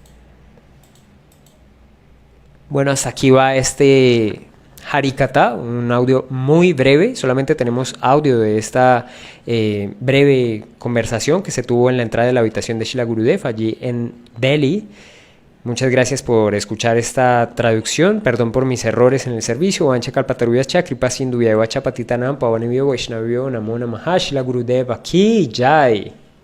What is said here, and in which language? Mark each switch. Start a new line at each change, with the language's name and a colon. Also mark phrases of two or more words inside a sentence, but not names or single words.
Spanish: Bueno, hasta aquí va este Harikatha, un audio muy breve. Solamente tenemos audio de esta breve conversación que se tuvo en la entrada de la habitación de Srila Gurudev allí en Delhi. Muchas gracias por escuchar esta traducción. Perdón por mis errores en el servicio.
Sanskrit: वाञ्छा कल्पतरुभ्यश्च कृपा सिन्धुभ्य एवच पतितानां पावनेभ्यो वैष्णवेभ्यो नमो नमः.
Hindi: श्रील गुरुदेव की जय.